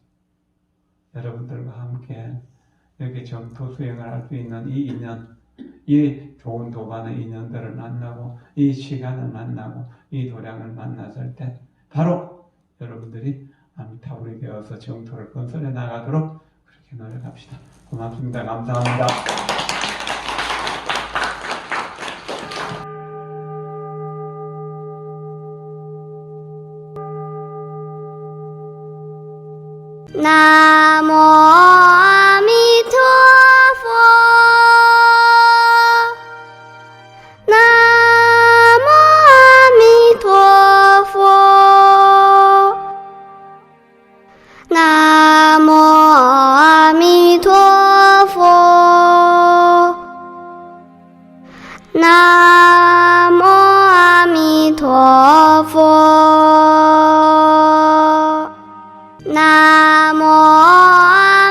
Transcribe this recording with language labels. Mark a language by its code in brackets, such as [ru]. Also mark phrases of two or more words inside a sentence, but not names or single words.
[ko] 여러분들과 함께 이렇게 정토 수행을 할 수 있는 이 인연, 이 좋은 도반의 인연들을 만나고 이 시간을 만나고 이 도량을 만났을 때 바로 여러분들이 아미타불이 되어서 정토를 건설해 나가도록 그렇게 노력합시다. 고맙습니다. 감사합니다. 나모 아미타불 나모 아미타불 나모 아미타불 나모 아미타불 나모